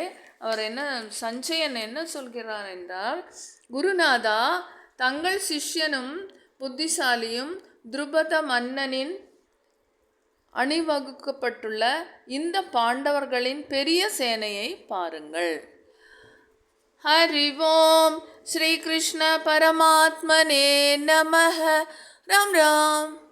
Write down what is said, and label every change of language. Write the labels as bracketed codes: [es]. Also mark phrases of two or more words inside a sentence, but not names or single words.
[ta] அவர் சஞ்சயன் என்ன சொல்கிறார் என்றால், குருநாதா, தங்கள் சிஷ்யனும் புத்திசாலியும் துருபத மன்னனின் அணிவகுக்கப்பட்டுள்ள இந்த பாண்டவர்களின் பெரிய சேனையை பாருங்கள். [sa] हरि ओम श्री कृष्ण परमात्मने नमः. राम राम.